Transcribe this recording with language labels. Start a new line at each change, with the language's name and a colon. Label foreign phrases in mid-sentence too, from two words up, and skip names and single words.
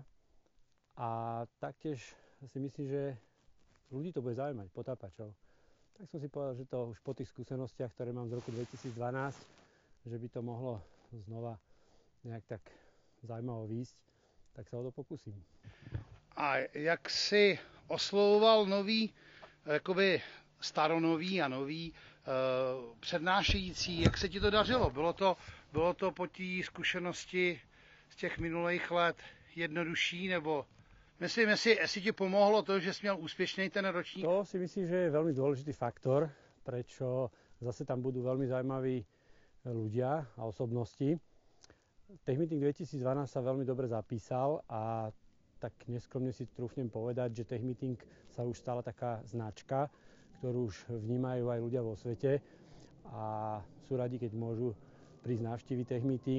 Slovak: A taktiež si myslím, že ľudí to bude zaujímať, potápačov. Tak som si povedal, že to už po tých skúsenostiach, ktoré mám z roku 2012, že by to mohlo znova nejak tak zaujímavo výjsť, tak sa o to pokúsim.
Czech: A jak si oslovoval nový, jakoby staronový a nový přednášející, jak se ti to dařilo? Bylo to po té zkušenosti z těch minulých let jednodušší, nebo myslím, jestli ti pomohlo to, že jsi měl úspěšný ten ročník?
Slovak: To si myslím, že je veľmi dôležitý faktor, prečo zase tam budú veľmi zaujímaví ľudia a osobnosti. Tech Meeting 2012 sa veľmi dobre zapísal a tak neskromne si trúfnem povedať, že Tech Meeting sa už stala taká značka, ktorú už vnímajú aj ľudia vo svete a sú radi, keď môžu prísť navštíviť Tech Meeting.